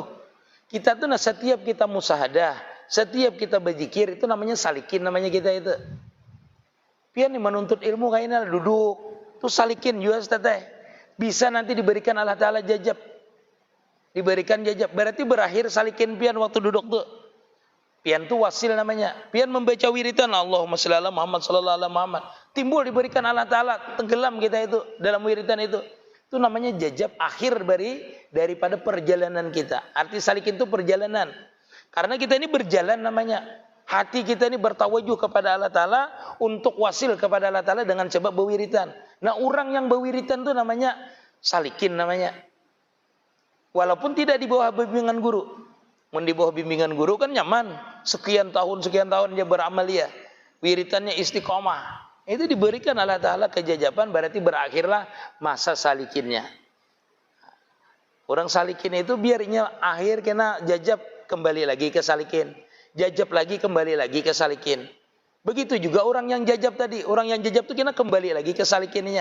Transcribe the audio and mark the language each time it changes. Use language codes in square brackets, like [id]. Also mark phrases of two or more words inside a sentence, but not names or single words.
[bjn] Kita tuh nah setiap kita musahadah, setiap kita berzikir itu namanya salikin namanya kita itu. Pian nih menuntut ilmu kayaknya duduk. Tuh salikin juga teteh. [id] Bisa nanti diberikan [ar] الله تعالى [id] jajab. Diberikan jajab. [bjn] Berarti berakhir salikin pian waktu duduk tuh. Pian tuh wasil namanya. Pian membaca wiritan [ar] اللهم صل على محمد صلى الله عليه محمد. [id] Timbul diberikan [ar] الله تعالى. [id] Tenggelam kita itu dalam wiritan itu. Itu namanya jajab akhir daripada perjalanan kita. Arti salikin itu perjalanan. Karena kita ini berjalan namanya. Hati kita ini bertawajuh kepada [ar] الله تعالى [id] untuk wasil kepada [ar] الله تعالى [id] dengan sebab berwiritan. Nah orang yang berwiritan itu namanya salikin namanya. Walaupun tidak di bawah bimbingan guru. Di bawah bimbingan guru kan nyaman. Sekian tahun dia beramaliyah. Wiritannya istiqomah. Itu diberikan [ar] الله تعالى [id] kejajaban, berarti berakhirlah masa salikinnya. Orang salikin itu biarnya akhir kena jajab kembali lagi ke salikin. Jajab lagi kembali lagi ke salikin. Begitu juga orang yang jajab tadi. Orang yang jajab itu kena kembali lagi ke salikinnya.